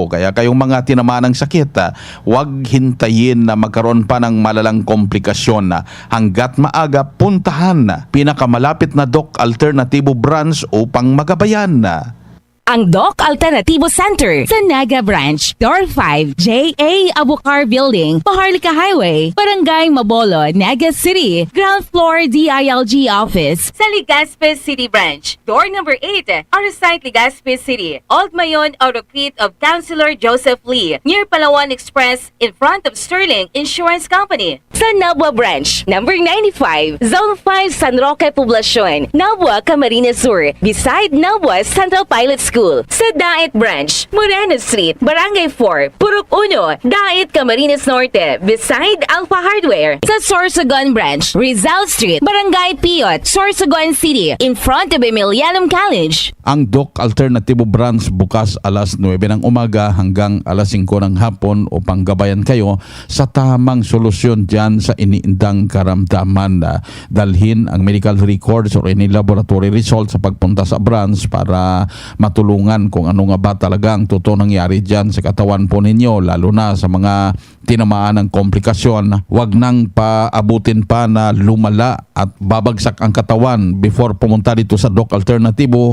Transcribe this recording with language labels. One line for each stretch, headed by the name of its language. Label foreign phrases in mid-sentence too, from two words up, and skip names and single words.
Filipino: Kaya kayong mga tinamaan ng sakit, huwag hintayin na magkaroon pa ng malalang komplikasyon. Hanggat maaga, puntahan pinakamalapit na Doc Alternativo branch upang magabayan. Ang Doc Alternativo Center sa Naga Branch, Door 5, J.A. Abucar Building, Paharlika Highway, Barangay Mabolo, Naga City,
English: Ground Floor
Filipino: DILG Office sa Legazpi City Branch,
English: Door number
Filipino: 8, Arsite, Legazpi City, Old Mayon, Oroquit of Councilor Joseph Lee, near Palawan Express,
English: in front of
Filipino: Sterling Insurance Company. Sa Nabua Branch, number 95, Zone 5, San Roque Poblacion, Nabua, Camarines Sur, beside Nabua Central Pilot School. Sa Daet Branch, Moreno Street, Barangay 4, Purok 1, Daet, Camarines Norte, beside Alpha Hardware. Sa Sorsogon Branch, Rizal Street, Barangay Piot, Sorsogon City,
English: in front of Emilianum College.
Filipino: Ang Doc Alternativo branch bukas alas 9 ng umaga hanggang alas 5 ng hapon upang gabayan kayo sa tamang solusyon dyan sa iniindang karamdaman. Dalhin ang
English: medical records or any laboratory results
Filipino: sa pagpunta sa branch para matulungan kung ano nga ba talaga ang totoo nangyari dyan sa katawan po ninyo, lalo na sa mga tinamaan ng komplikasyon. Huwag nang paabutin pa na lumala at babagsak ang katawan before pumunta dito sa Doc Alternativo.